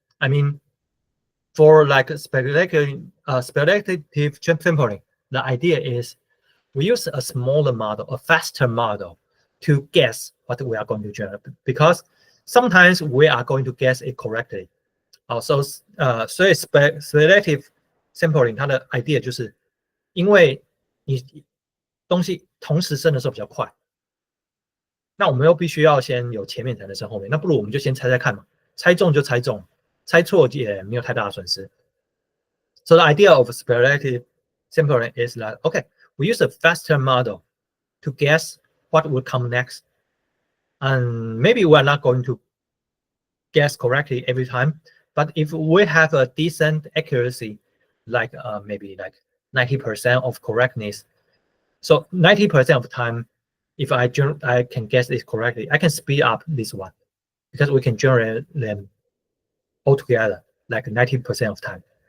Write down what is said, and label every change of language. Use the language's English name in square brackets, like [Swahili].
[English] I mean, for like speculative sampling, the idea is we use a smaller model, a faster model, to guess what we are going to generate, because sometimes we are going to guess it correctly. [Chinese] 所以 speculative sampling 它的 idea 就是，因为你东西同时生的时候比较快，那我们又必须要先有前面才能生后面，那不如我们就先猜猜看嘛，猜中就猜中，猜错也没有太大的损失。 [English] So the idea of speculative sampling is that, okay, we use a faster model to guess what will come next. And maybe we're not going to guess correctly every time, but if we have a decent accuracy, like maybe like 90% of correctness, so 90% of the time, if I can guess this correctly, I can speed up this one because we can generate them all together like 90% of the time.